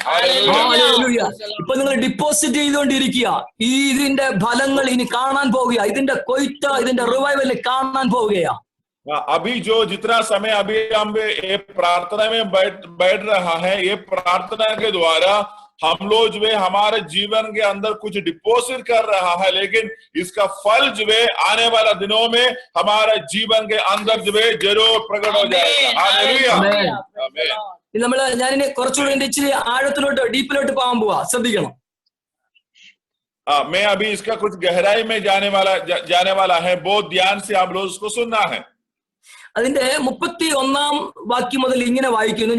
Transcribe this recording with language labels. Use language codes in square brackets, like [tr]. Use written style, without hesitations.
[ml] Hallelujah. ഇപ്പൊ നിങ്ങൾ deposit ചെയ്തുകൊണ്ടിരിക്കുക. ഇതിന്റെ ഫലങ്ങൾ ഇനി കാണാൻ പോവുക. ഇതിന്റെ കൊയ്ത്ത്, ഇതിന്റെ റിവൈവൽ കാണാൻ പോവുകയാ. [hi] अभी जो जितना समय अभी हम ये प्रार्थना में बैठ रहा है, ये प्रार्थना के द्वारा हम लोग जो है हमारे जीवन के अंदर कुछ डिपॉजिट कर रहा है, लेकिन इसका फल जो है आने वाला दिनों में हमारे जीवन के अंदर जो है जरूर प्रकट हो जाएगा. हालेलुया. [ml] ഞാനിനി കുറച്ചുകൂടി ഇച്ചിരി ആഴത്തിലോട്ട്, ഡീപ്പിലോട്ട് പോകാൻ പോവാ. ശ്രദ്ധിക്കണം. [hi] मैं अभी इसका कुछ गहराई में जाने वाला है. बहुत ध्यान से आप लोग उसको सुनना है. [ml] അതിന്റെ 31-ാം വാക്യം മുതൽ ഇങ്ങനെ വായിക്കുന്നു.